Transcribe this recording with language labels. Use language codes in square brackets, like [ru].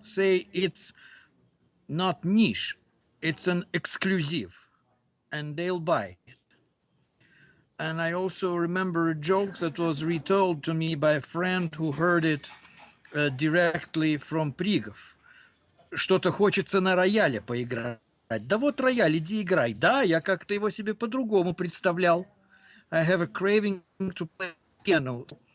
[en] Say it's not niche, it's an exclusive, and they'll buy it." And I also remember a joke that was retold to me by a friend who heard it directly from Prigov. [ru] Что-то хочется на рояле поиграть. Да вот рояль, иди играй. Да, я как-то его себе по-другому представлял. [en] I have a craving to play piano.